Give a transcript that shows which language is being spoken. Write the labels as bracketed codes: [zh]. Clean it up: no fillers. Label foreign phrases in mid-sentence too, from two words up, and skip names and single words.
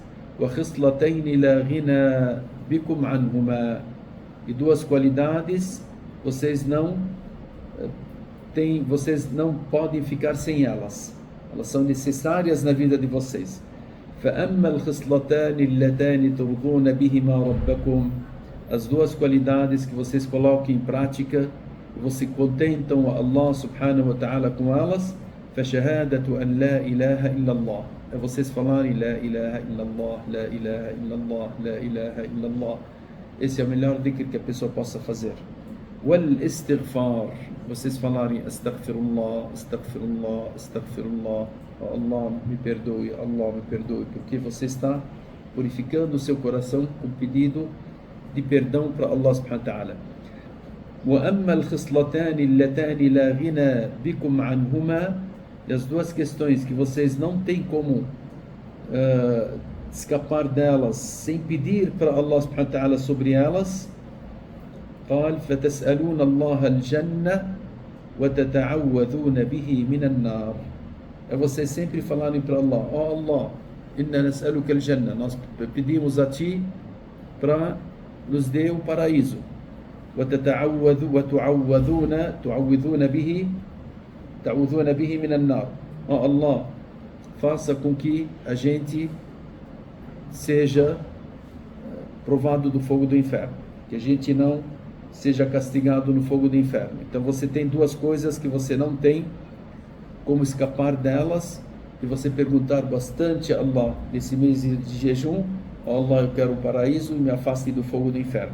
[ar] وخصلتين لا غنى بكم عنهما, [pt] e 2 qualidades, vocês não podem ficar sem elas. Elas são necessárias na vida de vocês. [ar] فأما الخصلتان اللتان ترضون بهما ربكم, [pt] as 2 qualidades que vocês colocam em prática, vocês contentam Allah [ar] سبحانه وتعالى [pt] com elas. [ar] فشهادة أن لا إله إلا الله, [pt] é vocês falarem [ar] لا إله إلا الله, لا إله إلا الله, لا إله إلا الله. [pt] Esse é o melhor dhikr que a pessoa possa fazer. والاستغفار, vocês falarem [ar] أستغفر الله, أستغفر الله, أستغفر الله, [pt] Allah me perdoe, Allah me perdoe, porque você está purificando o seu coração com pedido de perdão para Allah subhanahu wa ta'ala. [ar] وأما الخصلتان اللتان لا غنى بكم عنهما, [pt] e as 2 questões que vocês não têm como escapar delas sem pedir para Allah [ar] سبحانه وتعالى [pt] sobre elas. [ar] قال فتسألون الله الجنة وتتعوذون به من النار, [pt] é vocês sempre falarem para Allah: ó Allah, [ar] إنا نسألك الجنة, [pt] nós pedimos a ti para nos dê o paraíso. [ar] تعوذون به من النار, [pt] ó Allah, faça com que a gente seja provado do fogo do inferno, que a gente não seja castigado no fogo do inferno. Então você tem 2 coisas que você não tem como escapar delas, e você perguntar bastante a Allah nesse mês de jejum: ó Allah, eu quero o paraíso e me afaste do fogo do inferno.